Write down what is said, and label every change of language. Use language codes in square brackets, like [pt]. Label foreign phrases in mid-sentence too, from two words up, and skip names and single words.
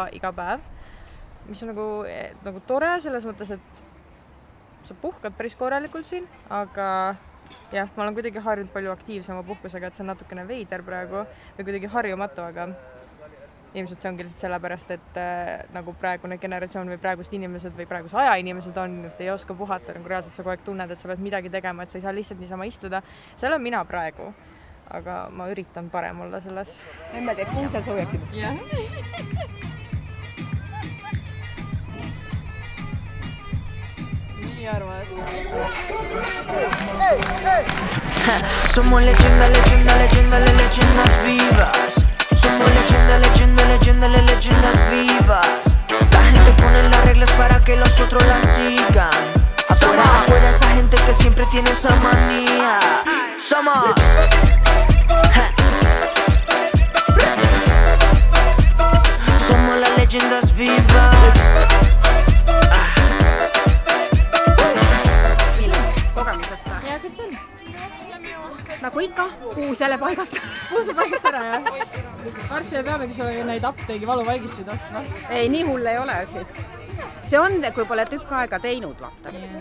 [et] iga päev, mis on nagu tore selles mõttes, et sa puhkad päris korralikult siin, aga jah, ma olen kuidagi harjunud palju aktiivsema puhkusega, et see on natukene veider praegu või kuidagi harjumatu, aga ilmselt see ongi lihtsalt sellepärast, et nagu praegune generatsioon või praegused inimesed või praeguse aja inimesed on, et ei oska puhata, nagu reaalselt sa kogu aeg tunned, et sa pead midagi tegema, et sa ei saa lihtsalt niisama istuda. Seal on mina praegu, aga ma üritan parem olla selles. Emme teeb kuusel soojaksid. Jah. Nii arvad. [es] Somos leyendas vivas. Somos leyendas vivas. La gente pone las reglas para que los otros las sigan. Afuera esa gente que siempre tiene esa manía. Somos las leyendas vivas. [et] Kogemusest või? Ja, kes on? Nagu ikka, kuus jälle paigast. Kuus paigast ära, jah? Varsti me peamegi sulle neid apteegi valuvaigisteid ostma. Ei, nii hull ei ole asi. See on, kui pole tükk aega teinud, vaata.